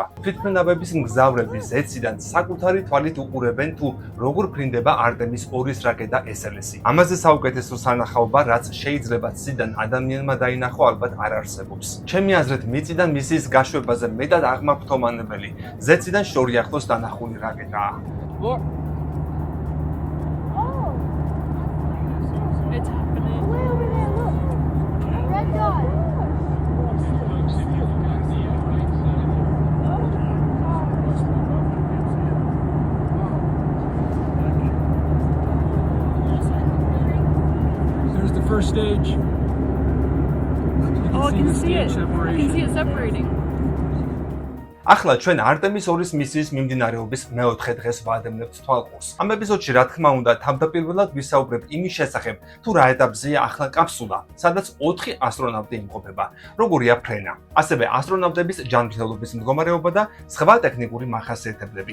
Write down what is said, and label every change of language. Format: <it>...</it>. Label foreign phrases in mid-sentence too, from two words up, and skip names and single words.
<ka>თვითმფრინავების მგზავრები ზეციდან საკუთარი თვალით უყურებენ თუ როგორ ფრინდება არტემის 2-ის რაკეტა SLS-ი. ამაზე საუკეთესო სანახაობა, რაც შეიძლება ციდან ადამიანმა დაინახო, ალბათ არ არსებობს. ჩემი აზრით, მიწიდან მისიის გაშვებაზე მეტად აღმაფრთოვანებელი ზეციდან შორიახლოს დანახული რაკეტაა.</ka> <en>It's happening. Way over there, look. Red dot. There's the first stage. Oh, I can see it. I can see it separating.</en> <ka>ახლა ჩვენ არტემის 2-ის მისიის მიმდინარეობის მეოთხე დღეს ვადევნებთ თვალყურს. ამ ეპიზოდში რა თქმა უნდა თავდაპირველად ვისაუბრებ იმის შესახებ, თუ რა ეტაპზეა ახლა კაფსულა, სადაც 4 ასტრონავტი იმყოფება, როგორია ფრენა, ასევე ასტრონავტების ჯანმრთელობის მდგომარეობა და სხვა ტექნიკური მახასიათებლები.</ka>